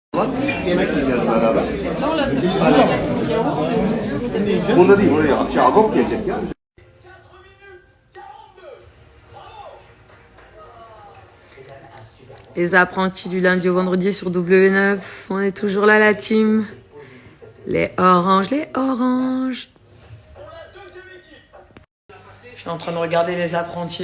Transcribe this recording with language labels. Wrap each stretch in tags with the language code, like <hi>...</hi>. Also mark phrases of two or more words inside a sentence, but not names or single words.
<tr>Yemek yiyeceğiz beraber. Bunda değil, buraya Agop gelecek ya.</tr> <fr>Les apprentis du lundi au vendredi sur W9, on est toujours là la team. Les oranges, les oranges. Je suis en train de regarder les apprentis.</fr>